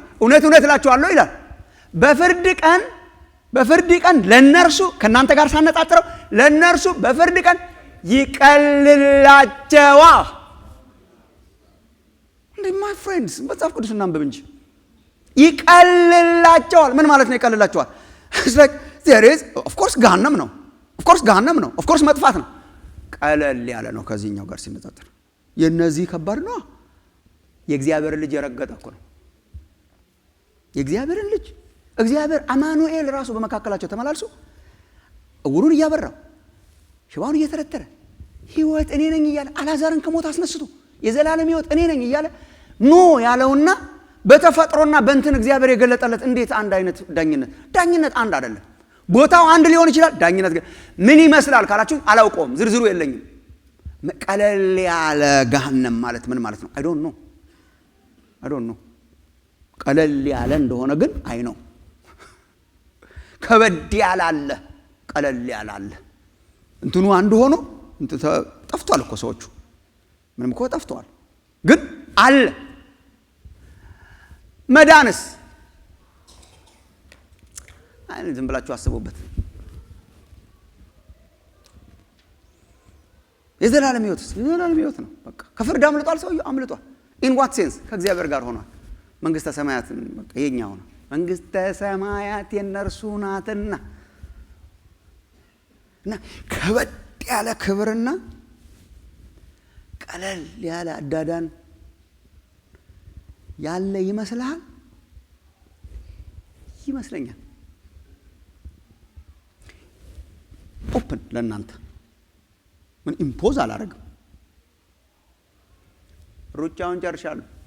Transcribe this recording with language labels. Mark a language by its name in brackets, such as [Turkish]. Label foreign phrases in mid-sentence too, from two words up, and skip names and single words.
[Amharic] እውነት እላችኋለሁ ይላል በፍርድ ቀን ለነርሱ ከናንተ ጋር ሳነጻጽረው ለነርሱ በፍርድ ቀን ይቀልላቸዋል። እንዴ [English] my friends [Amharic] መጽሐፍ ቅዱስ እናንብብ እንጂ ይቀልላቸዋል። ምን ማለት ነው ይቀልላቸዋል? [English] it's like there is of course [Amharic] ገሃነም ነው፣ [English] of course [Amharic] መጥፋት ነው። ቀለል ያለ ነው ከዚህኛው ጋር ሲነጻጸር። የነዚህ ከባድ ነው። የእግዚአብሔር ልጅ የረገጠ እኮ ነው። የእግዚአብሔር ልጅ እግዚአብሔር አማኑኤል ራሱ በመካከላቸው ተመላልሶ እውሩን እያበራው ሽባውን እየተረተረ ሕይወት እኔ ነኝ እያለ አላዛርን ከሞት አስነስቶ የዘላለም ሕይወት እኔ ነኝ እያለ ኖ ያለውና በተፈጥሮና በእንትን እግዚአብሔር የገለጠለት እንዴት አንድ አይነት ዳኝነት አንድ አይደለም። ቦታው አንድ ሊሆን ይችላል። ዳኝነት ግን ምን ይመስላል ካላችሁ አላውቀውም፣ ዝርዝሩ የለኝም። ቀለል ያለ ገሃነም ማለት ምን ማለት ነው? [English] I don't know [Amharic] ቀለል ያለ እንደሆነ ግን አይ ነው። ከበድ ያለ አለ፣ ቀለል ያለ አለ። እንትኑ አንድ ሆኖ ጠፍቷል እኮ ሰዎቹ ምንም እኮ ጠፍቷል፣ ግን አለ። መዳንስ አይን ዝም ብላችሁ አስቡበት። የዘላለም ሕይወት ነው። በቃ ከፍርድ አምልጧል፣ ሰውየው አምልጧል። [English] in what sense? [Amharic] ከእግዚአብሔር ጋር ሆኗል። መንግስተ ሰማያት በቃ የኛው ነው። መንግስተ ሰማያት የነርሱ ናትና እና ከበድ ያለ ክብርና ቀለል ያለ አዳዳን ያለ ይመስለኛል። ኦፕን ለእናንተ ምን ኢምፖዝ አላረግም። ሩጫውን ጨርሻለሁ።